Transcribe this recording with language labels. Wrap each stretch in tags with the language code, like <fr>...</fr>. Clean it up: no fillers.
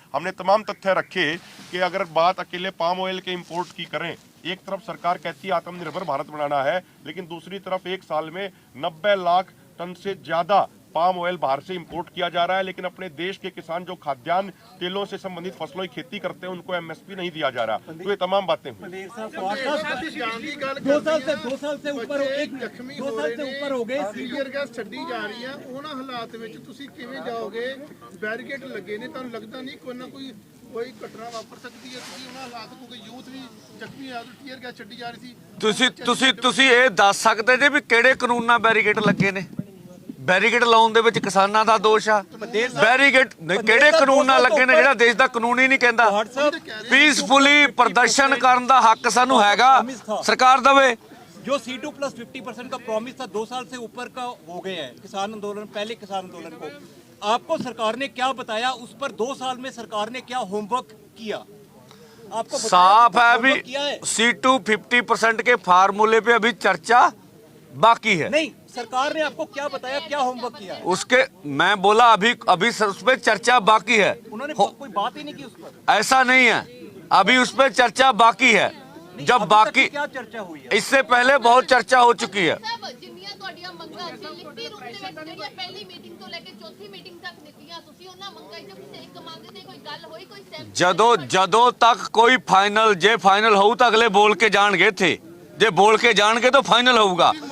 <hi>हमने तमाम तथ्य रखे कि अगर बात अकेले पाम ऑयल के इंपोर्ट की करें, एक तरफ सरकार कहती है आत्मनिर्भर भारत बनाना है, लेकिन दूसरी तरफ एक साल में 90 लाख टन से ज्यादा पाम ऑयल बाहर से इंपोर्ट किया जा रहा है, लेकिन अपने देश के किसान जो खाद्यान्न तेलों से संबंधित फसलों की खेती करते हैं उनको एमएसपी नहीं दिया जा रहा। तो ये तमाम बातें हुई। 2 साल से ऊपर हो गए,</hi> <pa>टीयर गैस छड्डी जा रही है, ਉਹਨਾਂ ਹਾਲਾਤ ਵਿੱਚ ਤੁਸੀਂ ਕਿਵੇਂ ਜਾਓਗੇ? ਬੈਰੀਕੇਡ ਲੱਗੇ ਨੇ, ਤੁਹਾਨੂੰ ਲੱਗਦਾ ਨਹੀਂ ਕੋਈ ਨਾ ਕੋਈ ਘਟਨਾ ਵਾਪਰ ਸਕਦੀ ਹੈ? ਤੁਸੀਂ ਉਹਨਾਂ ਹਾਲਾਤ ਕਿਉਂਕਿ ਯੂਥ ਵੀ ਜ਼ਖਮੀ ਆ, ਟੀਅਰ ਗੈਸ ਛੱਡੀ ਜਾ ਰਹੀ ਸੀ। ਤੁਸੀਂ ਇਹ ਦੱਸ ਸਕਦੇ ਜੇ ਵੀ ਕਿਹੜੇ ਕਾਨੂੰਨ ਨਾਲ ਬੈਰੀਕੇਡ ਲੱਗੇ ਨੇ? ਬੈਰੀਕੇਡ ਲਾਉਣ ਦੇ ਵਿੱਚ ਕਿਸਾਨਾਂ ਦਾ ਦੋਸ਼ ਆ। ਬੈਰੀਕੇਡ ਕਿਹੜੇ ਕਾਨੂੰਨ ਨਾਲ ਲੱਗੇ ਨੇ ਜਿਹੜਾ ਦੇਸ਼ ਦਾ ਕਾਨੂੰਨ ਹੀ ਨਹੀਂ ਕਹਿੰਦਾ? ਪੀਸਫੁਲੀ ਪ੍ਰਦਰਸ਼ਨ ਕਰਨ ਦਾ ਹੱਕ ਸਾਨੂੰ ਹੈਗਾ, ਸਰਕਾਰ ਦੇਵੇ।</pa> <hi>जो C2 प्लस 50% का प्रॉमिस था 2 साल से ऊपर का हो गए हैं किसान आंदोलन, पहले किसान आंदोलन को आपको सरकार ने क्या बताया? उस पर 2 साल में सरकार ने क्या होमवर्क किया? आपको साफ है अभी C2 50% के फार्मूले पे अभी चर्चा बाकी है। नहीं, सरकार ने आपको क्या बताया, क्या होमवर्क किया है? उसके मैं बोला अभी उस पर चर्चा बाकी है। उन्होंने कोई बात ही नहीं की उस पर। ऐसा नहीं है, अभी उस पर चर्चा बाकी है। जब बाकी क्या चर्चा हुई है? इससे पहले बहुत चर्चा हो चुकी है।</hi> <pa>ਜਿੰਨੀਆਂ ਤੁਹਾਡੀਆਂ ਮੰਗਾਂ ਸੀ ਲਿਖਤੀ ਰੂਪ ਦੇ ਵਿੱਚ ਜਿਹੜੀਆਂ ਪਹਿਲੀ ਮੀਟਿੰਗ ਤੋਂ ਲੈ ਕੇ ਚੌਥੀ ਮੀਟਿੰਗ ਤੱਕ ਦਿੱਤੀਆਂ, ਤੁਸੀਂ ਉਹਨਾਂ ਮੰਗਾਂ ਵਿੱਚ ਕਿਸੇ ਇੱਕ ਮੰਗ ਤੇ ਕੋਈ ਗੱਲ ਹੋਈ, ਕੋਈ ਸਹਿਮਤੀ? ਜਦੋਂ ਤੱਕ ਕੋਈ ਫਾਈਨਲ, ਜੇ ਫਾਈਨਲ ਹੋਊ ਤਾਂ ਅਗਲੇ ਬੋਲ ਕੇ ਜਾਣਗੇ ਇੱਥੇ, ਜੇ ਬੋਲ ਕੇ ਜਾਣਗੇ ਤਾਂ ਫਾਈਨਲ ਹੋਊਗਾ।</pa>